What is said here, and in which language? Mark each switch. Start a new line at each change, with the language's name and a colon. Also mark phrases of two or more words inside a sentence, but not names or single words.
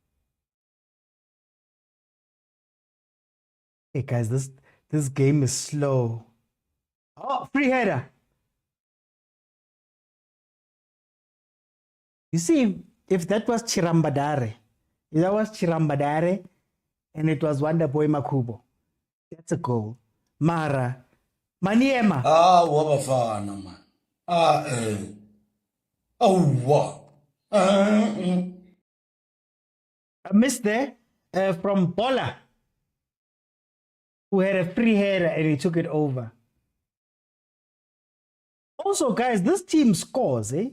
English: Hey guys, this game is slow. Oh, free header. You see, if that was Chirambadare, and it was Wonder Boy Makubo, that's a goal. Mara, Maniema.
Zulu: Wa bafana
English: man. What? A miss there from Bola, who had a free header and he took it over. Also, guys, this team scores, eh?